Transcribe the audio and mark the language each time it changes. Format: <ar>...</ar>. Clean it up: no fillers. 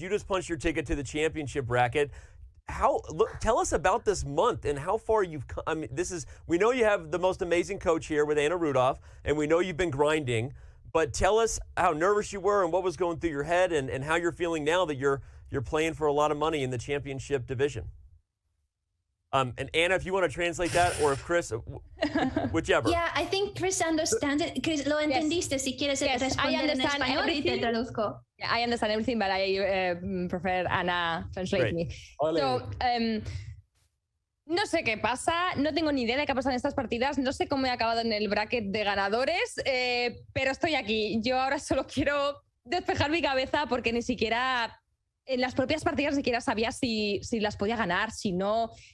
<en>You just punched your ticket to the championship bracket. Tell us about this month and how far you've come. I mean, we know you have the most amazing coach here with Anna Rudolf, and we know you've been grinding, but tell us how nervous you were and what was going through your head, and how you're feeling now that you're playing for a lot of money in the championship division. And Anna, if you want to translate that, or if Chris, whichever. Yeah, I think Chris understands it.</en> <es>Chris, ¿lo entendiste? Si quieres responder en español y te traduzco.</es> <en>Yeah, I understand everything, but I prefer Anna translate Great. me. Ole.</en> <es>So, no sé qué pasa, no tengo ni idea de qué ha pasado en estas partidas, no sé cómo he acabado en el bracket de ganadores, pero estoy aquí. Yo ahora solo quiero despejar mi cabeza porque ni siquiera en las propias partidas ni siquiera sabía si las podía ganar, si no.</es>